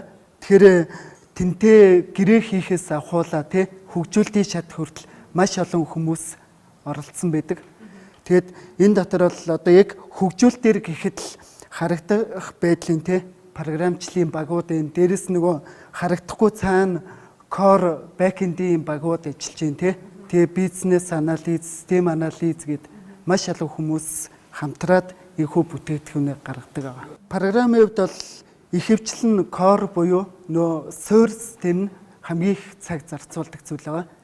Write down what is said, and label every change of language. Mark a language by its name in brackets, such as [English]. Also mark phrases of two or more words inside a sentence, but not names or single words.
[Mongolian] Тэгэхээр тэнтэй гэрээ хийхээс ахуулаа тий хөгжүүлэлтийн шат хүртэл маш олон хүмүүс оролцсон байдаг. Тэгэд энэ дотор бол одоо яг хөгжүүлэлтээр гэхэд л харагдах байдлын тий програмчлалын багуудын дээрэс нөгөө харагдахгүй цаана [English] core back-end- [Mongolian] ийн багууд ажиллаж байна тий. Тэгээ бизнес анализ, систем анализ гэд маш олон хүмүүс хамтраад энэхүү бүтээгдэхүүнээ гаргадаг байгаа. Програмын хувьд бол ихэвчлэн core буюу нөө суурь систем нь хамгийн их цаг зарцуулдаг зүйл байгаа.